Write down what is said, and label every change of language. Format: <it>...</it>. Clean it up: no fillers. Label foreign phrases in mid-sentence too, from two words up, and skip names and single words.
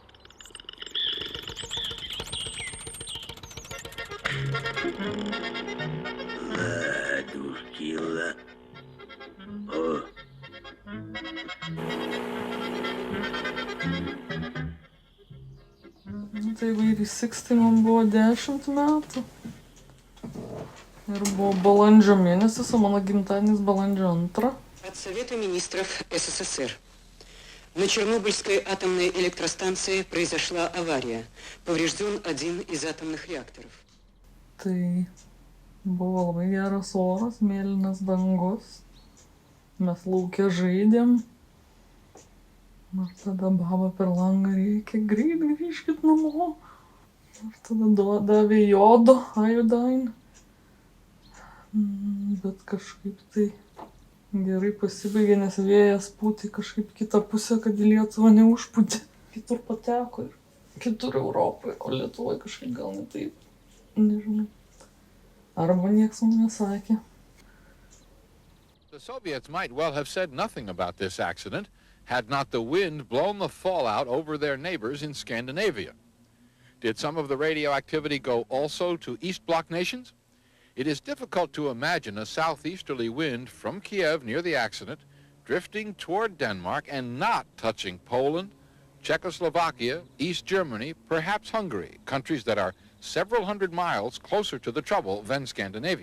<ru>Ладушки, О.</ru> <lt>Tai vairiai 60 man buvo 10 metų. Ir buvo balandžio mėnesis, o mano gimtadienis balandžio 2.</lt> <ru>от Совета министров СССР. На Чернобыльской атомной электростанции произошла авария. Поврежден один из атомных реакторов.</ru> <lt>Tai buvo labai geras oras, mėlynas dangus. Mes lauke žaidėm. Ir tada baba per langą rėkė, greit grįžkit namo. Ir tada davė jodo, iodine. Bet kažkaip tai gerai pasibaigė, nes vėjas pūtė kažkaip kitą pusę, kad į Lietuvą neužpūtė. Kitur pateko ir kitur Europoje, o Lietuvoje kažkaip gal ne taip. Nežinau. Arba nieks man nesakė.</lt> <en>The Soviets might well have said nothing about this accident had not the wind blown the fallout over their neighbors in Scandinavia. Did some of the radioactivity go also to East Bloc nations? It is difficult to imagine a southeasterly wind from Kiev near the accident drifting toward Denmark and not touching Poland, Czechoslovakia, East Germany, perhaps Hungary, countries that are several hundred miles closer to the trouble than Scandinavia.</en>